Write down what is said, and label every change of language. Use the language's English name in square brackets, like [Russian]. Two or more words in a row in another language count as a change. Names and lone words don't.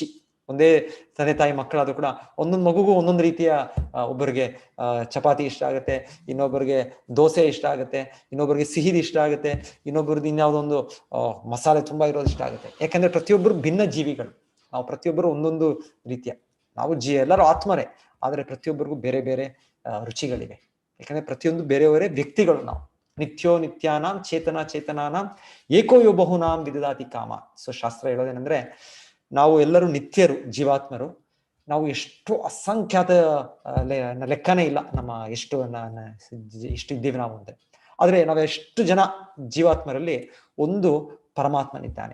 [Kannada] ಒಂದೇ ತಂದೆ ತಾಯಿ ಮಕ್ಕಳಾದ್ರೂ ಕೂಡ ಒಂದೊಂದು ಮಗುಗೂ ಒಂದೊಂದು ರೀತಿಯ, ಒಬ್ಬರಿಗೆ ಚಪಾತಿ ಇಷ್ಟ ಆಗುತ್ತೆ, ಇನ್ನೊಬ್ಬರಿಗೆ ದೋಸೆ ಇಷ್ಟ ಆಗುತ್ತೆ, ಇನ್ನೊಬ್ಬರಿಗೆ ಸಿಹಿದು ಇಷ್ಟ ಆಗುತ್ತೆ, ಇನ್ನೊಬ್ಬರದ್ದು ಇನ್ಯಾವುದೊಂದು ಮಸಾಲೆ ತುಂಬಾ ಇರೋದು ಇಷ್ಟ ಆಗುತ್ತೆ. ಯಾಕಂದ್ರೆ ಪ್ರತಿಯೊಬ್ಬರು ಭಿನ್ನ ಜೀವಿಗಳು. ನಾವು ಪ್ರತಿಯೊಬ್ಬರು ಒಂದೊಂದು ರೀತಿಯ, ನಾವು ಎಲ್ಲರೂ ಆತ್ಮರೇ, ಆದರೆ ಪ್ರತಿಯೊಬ್ಬರಿಗೂ ಬೇರೆ ಬೇರೆ ರುಚಿಗಳಿವೆ. ಯಾಕಂದ್ರೆ ಪ್ರತಿಯೊಂದು ಬೇರೆಯವರೇ ವ್ಯಕ್ತಿಗಳು ನಾವು. [Sanskrit] ನಿತ್ಯೋ ನಿತ್ಯಾನಾಂ ಚೇತನ ಚೇತನಾನಾಂ ಏಕೋ ಯೋ ಬಹುನಾಂ ವಿದದಾತಿ ಕಾಮ. [Kannada] ಸೊ ಶಾಸ್ತ್ರ ಹೇಳೋದೇನೆಂದ್ರೆ, ನಾವು ಎಲ್ಲರೂ ನಿತ್ಯರು, ಜೀವಾತ್ಮರು. ನಾವು ಎಷ್ಟು ಅಸಂಖ್ಯಾತ ಲೆಕ್ಕನೇ ಇಲ್ಲ ನಮ್ಮ ಎಷ್ಟು ಇದ್ದೀವಿ ನಾವು ಅಂದ್ರೆ. ಆದ್ರೆ ನಾವು ಎಷ್ಟು ಜನ ಜೀವಾತ್ಮರಲ್ಲಿ ಒಂದು ಪರಮಾತ್ಮನಿದ್ದಾನೆ.